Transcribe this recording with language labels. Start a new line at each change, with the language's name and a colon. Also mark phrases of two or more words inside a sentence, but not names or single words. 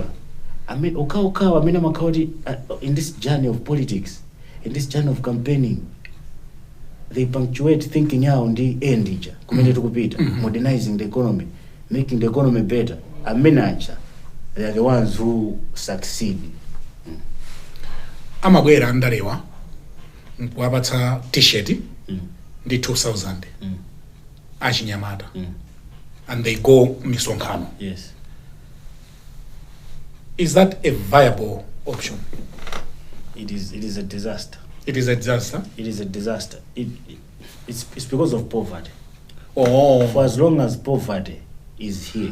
English: I mean, in this journey of politics, in this journey of campaigning, they punctuate thinking on the end, modernizing the economy, making the economy better. They are the ones who succeed.
Nyanja: Amabwera ndalewa wapatsa t-shirt ndi 2000 achinyamata
English: and they go
Nyanja: misonkhano.
English: Yes. Is that a viable option? It is a disaster. It is a disaster? It is a disaster. It's because of poverty. For as long as poverty is here.